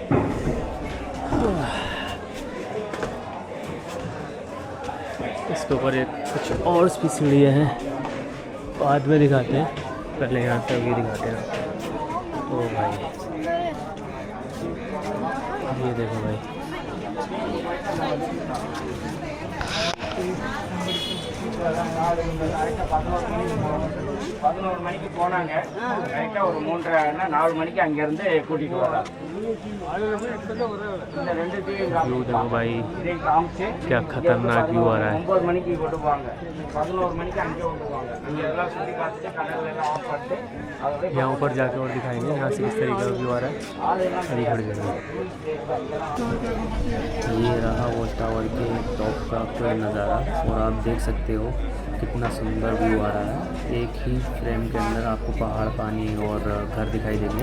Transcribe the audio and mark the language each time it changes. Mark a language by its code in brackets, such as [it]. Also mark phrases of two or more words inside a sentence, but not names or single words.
[hi] इसके ऊपर एक कुछ और भी सीढ़ियाँ हैं, बाद में दिखाते हैं, पहले यहाँ से अभी दिखाते हैं। ओ भाई ये देखो भाई, [ta] பதினோரு மணிக்கு போனாங்க, கரெக்டாக ஒரு 3:30 மணிக்கு அங்கேருந்து கூட்டிகிட்டு வராங்க। இந்த 2 [hi] देखो भाई [ta] இதை காமிச்சு [hi] क्या खतरनाक व्यू आ रहा है। [ta] 9 மணிக்கு கொண்டுவாங்க, 11 மணிக்கு அங்கே கொண்டுவாங்க, அங்கே எல்லாம் சுற்றி பார்த்துட்டு கடல் எல்லாம் ஆஃப் பண்ணிட்டு [hi] यहाँ ऊपर जाके और दिखाएंगे यहाँ से किस तरीके का व्यू आ रहा है। अभी थोड़ी देर में ये रहा वो टावर के टॉप का पूरा नज़ारा, और आप देख सकते हो कितना सुंदर व्यू आ रहा है। एक ही फ्रेम के अंदर आपको पहाड़, पानी और घर दिखाई देंगे।